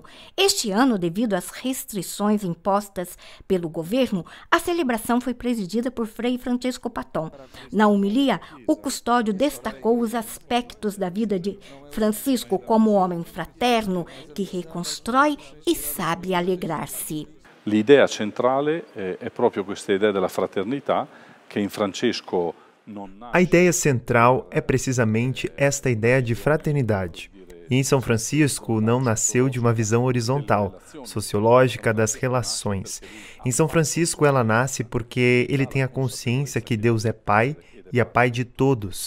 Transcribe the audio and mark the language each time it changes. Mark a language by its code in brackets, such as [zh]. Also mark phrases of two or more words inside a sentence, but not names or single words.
[pt] Este ano, devido às restrições impostas pelo governo, a celebração foi presidida por Frei Francesco Paton. Na homilia, o custódio destacou os aspectos da vida de Francisco como homem fraterno que reconstrói e sabe alegrar-se. [it] L'idea centrale è proprio questa idea della fraternità che in Francesco. [pt] A ideia central é precisamente esta ideia de fraternidade. E em São Francisco não nasceu de uma visão horizontal, sociológica das relações. Em São Francisco ela nasce porque ele tem a consciência que Deus é Pai e é Pai de todos.